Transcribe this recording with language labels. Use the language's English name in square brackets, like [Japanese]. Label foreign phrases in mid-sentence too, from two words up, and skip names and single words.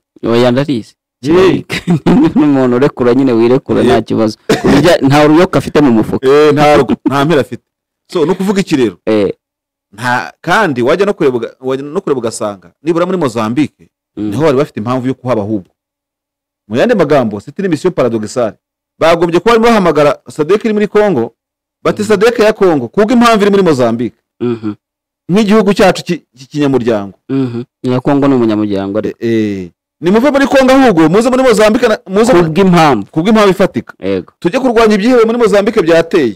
[Kinyarwanda] oya ndarize n'umuntu urekura nyine wirekura nta kibazo nta uruyoka afite mu mufuka nta mpera afite so no kuvuga iki rero nta kandi wajya no kureba ugasanga nibura muri Mozambique niho bari bafite impamvu yo kuhaba ahubwo mu yandi magambo [French] c'était une mission paradoxale [Kinyarwanda] bagombye kuba barimo bahamagara SADC iri muri Kongo bati SADC ya Kongo kubwo impamvu iri muri Mozambique nk'igihugu cyacu cy'ikinyamuryango na Kongo n'umunyamuryango ni muve muri Kongo ahubwo muze muri Mozambique muze kubwo impamvu ifatika tujye kurwanya ibyihebe muri Mozambique byateye